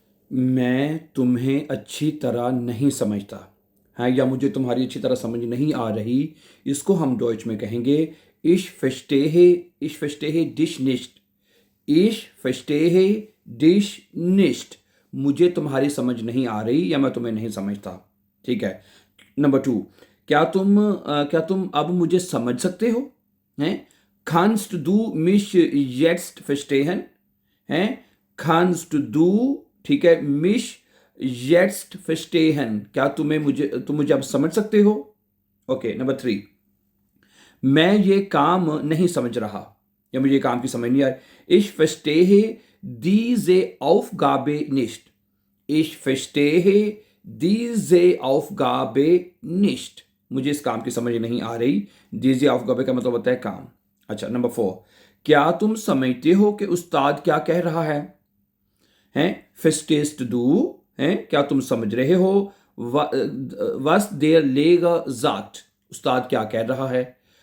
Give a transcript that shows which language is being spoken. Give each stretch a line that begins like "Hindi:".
Hindi: मैं तुम्हें अच्छी तरह नहीं समझता है, या मुझे तुम्हारी अच्छी तरह समझ नहीं आ रही। इसको हम डॉइच में कहेंगे
German: ich verstehe dich nicht। ich verstehe dich nicht।
Hindi: मुझे तुम्हारी समझ नहीं आ रही या मैं तुम्हें नहीं समझता। ठीक है। नंबर 2, क्या तुम अब मुझे समझ सकते हो? हैं?
German: kannst du mich jetzt verstehen? हैं? kannst du,
Hindi: ठीक है,
German: mich jetzt verstehen,
Hindi: क्या तुम मुझे अब समझ सकते हो? ओके। नंबर 3, मैं ये काम नहीं समझ रहा या मुझे ये काम की समझ नहीं आ रही।
German: ich verstehe diese Aufgabe nicht। ich verstehe diese Aufgabe nicht।
Hindi: मुझे इस काम की समझ नहीं आ रही।
German: diese Aufgabe
Hindi: का मतलब होता है काम। अच्छा। नंबर 4, क्या तुम समझते हो कि उस्ताद क्या कह रहा है? हैं?
German: verstehst du?
Hindi: हैं? क्या तुम समझ रहे हो?
German: was der Lehrer sagt।
Hindi: उस्ताद क्या कह रहा है?